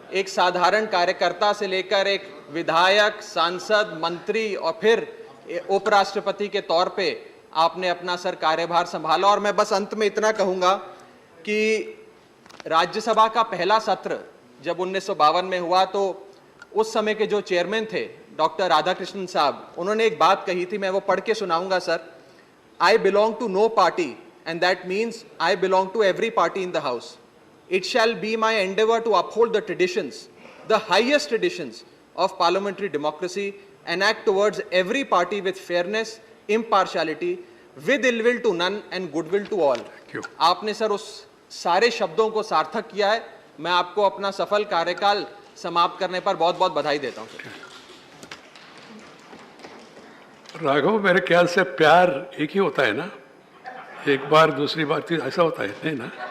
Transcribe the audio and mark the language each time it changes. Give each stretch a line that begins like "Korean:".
Hindi: एक साधारण कार्यकर्ता से लेकर एक विधायक, सांसद, मंत्री और फिर उपराष्ट्रपति के तौर पे आपने अपना सर कार्यभार संभाला। और मैं बस अंत में इतना कहूंगा कि राज्यसभा का पहला सत्र जब 1952 में हुआ तो उस समय के जो चेयरमैन थे डॉक्टर राधाकृष्णन साहब, उन्होंने एक बात कही थी, मैं वो पढ़ के सुनाऊंगा sir.
English: I belong to no party, and that means I belong to every party in the house. It shall be my endeavor to uphold the traditions, the highest traditions of parliamentary democracy, and act towards every party with fairness, impartiality, with ill will to none and goodwill to all.
Hindi: आपने sir उस सारे शब्दों को सार्थक किया है। मैं आपको अपना सफल कार्यकाल समाप्त करने पर बहुत बहुत बधाई देता हूँ सर। राघव, मेरे ख्याल से प्यार एक ही होता है ना, एक बार दूसरी बार ऐसा होता है नहीं ना?